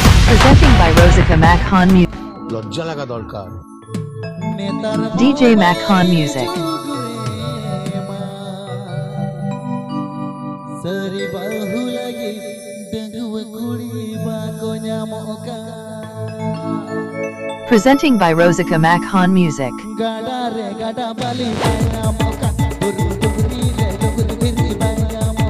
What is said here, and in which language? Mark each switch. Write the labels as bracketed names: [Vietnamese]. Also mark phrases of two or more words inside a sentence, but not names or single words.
[English] Presenting by Rosika Makhan Music. [Bangla] লজ্জা লাগা দরকার। [English] DJ Makhan Music. [Santali] Sari bahu lagi daguya kuri banko jamog. [English] Presenting by Rosika Makhan Music. [Santali] Gada re gada bali jamog. Purba re purba jamog.